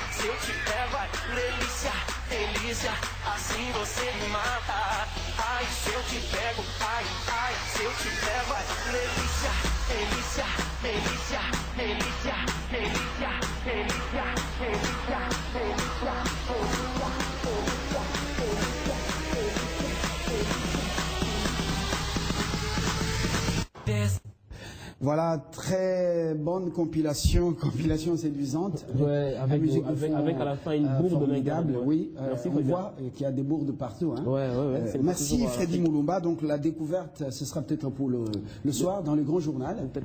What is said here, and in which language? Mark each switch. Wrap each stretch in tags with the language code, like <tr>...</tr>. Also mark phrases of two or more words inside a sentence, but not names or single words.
<pt>se eu te pego, ai, delícia, delícia, assim você me mata, ai, se eu te pego, ai, ai, se eu te pego, ai, delícia, delícia, delícia, delícia, delícia, delícia, delícia, delícia, delícia.</pt> <fr>Voilà, très bonne compilation séduisante. Ouais, avec à la fin une bourde formidable. Oui, merci, on voit qu'il y a des bourdes partout. Hein. Merci Freddy Mulumba. Donc la découverte, ce sera peut-être pour le soir dans le grand journal.</fr>